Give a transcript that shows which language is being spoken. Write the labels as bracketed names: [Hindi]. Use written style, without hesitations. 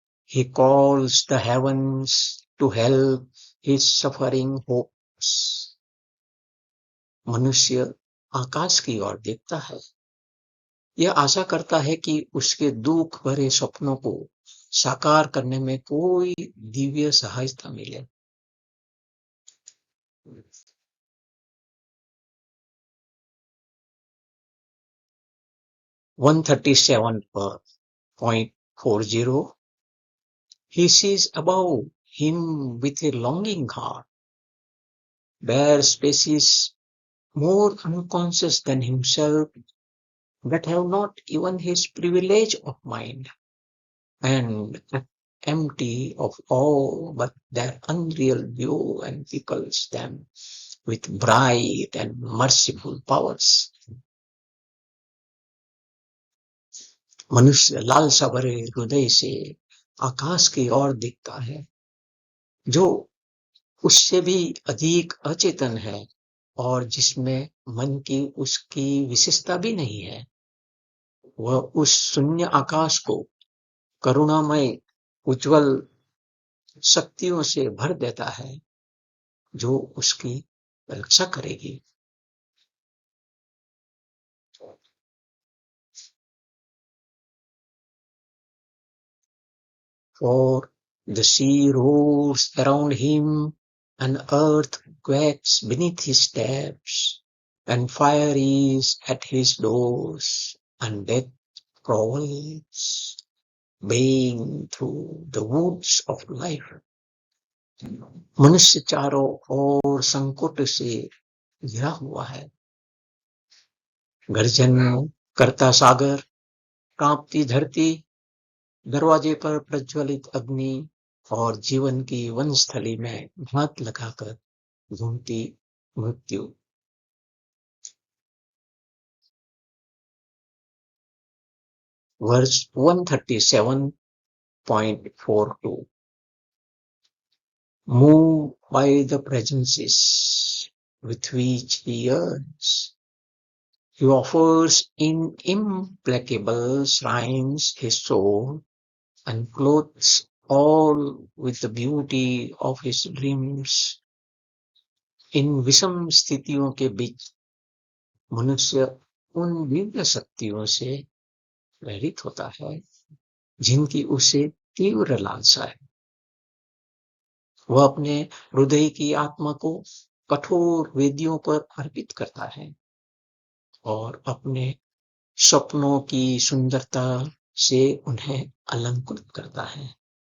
[English] He calls the heavens to help his suffering hopes. [Hindi] मनुष्य आकाश की ओर देखता है, यह आशा करता है कि उसके दुख भरे सपनों को साकार करने में कोई दिव्य सहायता मिले। [English] वन 137.40 He sees above him with a longing heart, bare spaces more unconscious than himself that have not even his privilege of mind, and empty of all but their unreal view, and peoples them with bright and merciful powers. [Hindi] मनुष्य लालसा भरे हृदय से आकाश की ओर देखता है, जो उससे भी अधिक अचेतन है और जिसमें मन की उसकी विशेषता भी नहीं है। वह उस शून्य आकाश को करुणामय उज्जवल शक्तियों से भर देता है, जो उसकी रक्षा करेगी। [English] For the sea roars around him, and earth quakes beneath his steps, and fire is at his doors, and death prowls, baying through the woods of life. [Hindi] मनुष्य चारों ओर संकट से घिरा हुआ है। गर्जन करता सागर, कांपती धरती, दरवाजे पर प्रज्वलित अग्नि और जीवन की वनस्थली में घात लगाकर घूमती मृत्यु। [English] Verse 137.42 Moved by the presences with which he yearns, he offers in implacable shrines his soul and clothes all with the beauty of his dreams. [Hindi] इन विषम स्थितियों के बीच मनुष्य उन दिव्य शक्तियों से प्रेरित होता है जिनकी उसे तीव्र लालसा है। वह अपने हृदय की आत्मा को कठोर वेदियों पर अर्पित करता है और अपने सपनों की सुंदरता से उन्हें अलंकृत करता है।